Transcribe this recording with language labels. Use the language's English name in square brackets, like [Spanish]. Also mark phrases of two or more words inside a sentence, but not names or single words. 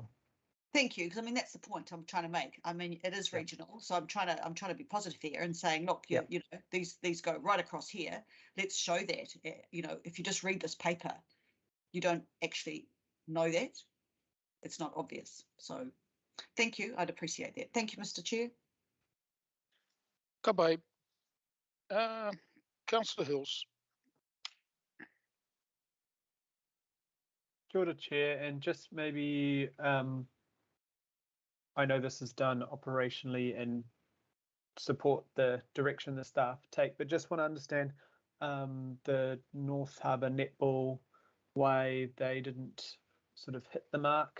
[English] Thank you, because I mean that's the point I'm trying to make. I mean, it is regional, so I'm trying to be positive here and saying, look, you know, these go right across here. Let's show that. You know, if you just read this paper, you don't actually know that. It's not obvious. So, thank you. I'd appreciate that. Thank you, Mr. Chair. [Māori] Ka pai. [English] Councillor Hills. [Māori] Kia ora, [English] Chair, and just maybe I know this is done operationally and support the direction the staff take, but just want to understand the North Harbour Netball way they didn't sort of hit the mark.